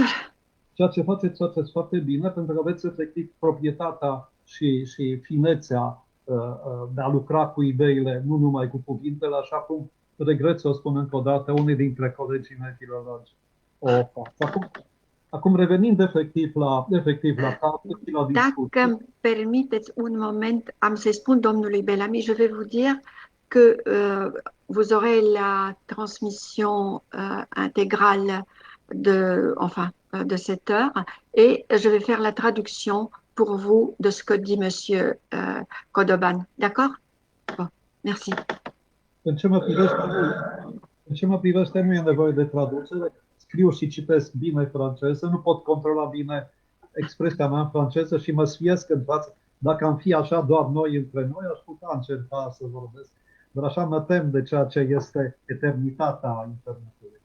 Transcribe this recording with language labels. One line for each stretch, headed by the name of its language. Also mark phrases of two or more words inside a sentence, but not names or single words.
Romanian: Ceea ce faceți foarte bine, pentru că aveți efectiv proprietatea și finețea de a lucra cu ideile, nu numai cu cuvintele, așa cum regret să o spun încă o dată, unii dintre colegii mei filologi o fac. Acum revenind efectiv la carte și la discuție. Dacă îmi permiteți un moment, am să-i spun domnului Bellamy,
French: je vais vous dire que vous aurez la transmission intégrale de cette heure et je vais faire la traduction pour vous de ce que dit monsieur Codoban. D'accord? Bon, merci.
Romanian: În ce mă privește, nu e nevoie de traducere. Scriu și citesc bine franceză, nu pot controla bine expresia mea în franceză și mă sfiesc în față. Dacă am fi așa doar noi între noi, aș putea încerca să vorbesc. Dar așa mă tem de ceea ce este eternitatea internetului.